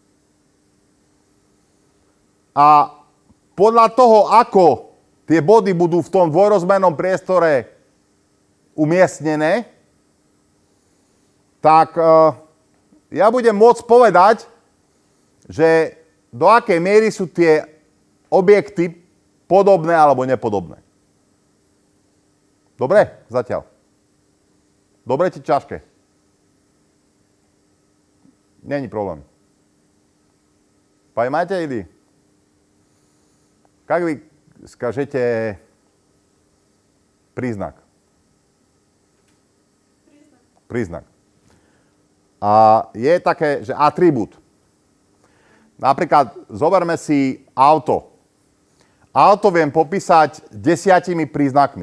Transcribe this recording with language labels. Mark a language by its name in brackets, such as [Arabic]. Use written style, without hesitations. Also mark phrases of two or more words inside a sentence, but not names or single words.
[Slovak] A podľa toho, ako tie body budú v tom dvojrozmernom priestore umiestnené, tak ja budem môcť povedať, že do akej miery sú tie objekty podobné alebo nepodobné. Dobre? Zatiaľ. Dobre či ťažké? [Czech] Není problém. [Russian] Понимаете или? Как вы скажете príznak? [Slovak] Príznak. A je také, že atribút. Napríklad, zoberme si auto. Auto viem popísať 10 príznakmi.